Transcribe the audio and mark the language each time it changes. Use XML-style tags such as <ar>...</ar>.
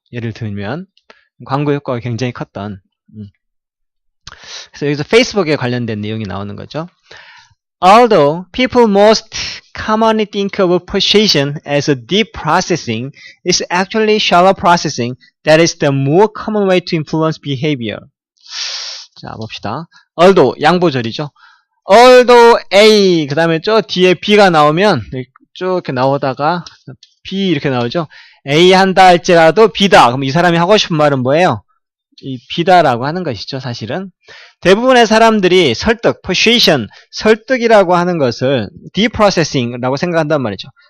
<ko>예를 들면 광고 효과가 굉장히 컸던 그래서 여기서 페이스북에 관련된 내용이 나오는 거죠.</ko> <en>Although people most commonly think of persuasion as a deep processing, it's actually shallow processing that is the more common way to influence behavior.</en> <ko>자, 봅시다. although, 양보절이죠. although A, 그 다음에 저 뒤에 B가 나오면 쭉 이렇게 나오다가 B 이렇게 나오죠. A 한다 할지라도 B다. 그럼 이 사람이 하고 싶은 말은 뭐예요? 이 B다라고 하는 것이죠, 사실은. 대부분의 사람들이 persuasion, 설득이라고 하는 것을 deep processing라고 생각한단 말이죠.</ko>